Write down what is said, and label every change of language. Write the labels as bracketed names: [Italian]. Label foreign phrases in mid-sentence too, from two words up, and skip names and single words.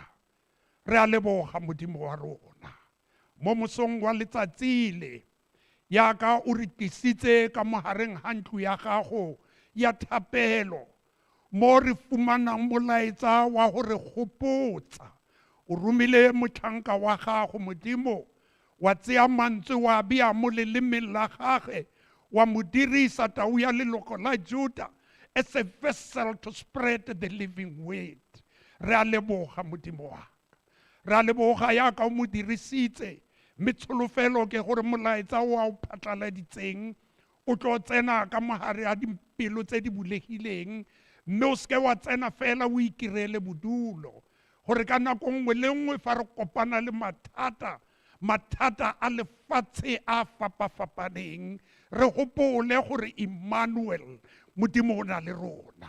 [Tswana] Re a leboga Modimo wa rona. Mo mosong wa letsatsi le, yaka o re tlisitse ka mogareng ga ntlo ya gago ya thapelo, mo re fumanang molaetsa wa go re gopotsa. O romile motlhanka wa gago Modimo, wa tseya mantswe wa bea mo lelemeng la gage, wa mo dirisa tau ya leloko la Juda [English] as a vessel to spread the living word. [Tswana] Re a leboga Modimo wa ka. Re a leboga yaka o mo dirisitse, mme tsholofelo ke gore molaetsa o a o phatlaladitseng o tlo tsena ka mogare a dimpelo tse di bulegileng, mme o seke wa tsena fela o ikirele bodulo, gore ka nako nngwe le nngwe fa re kopana le mathata a lefatshe a fapafapaneng, re gopole gore Emmanuel Modimo o na le rona.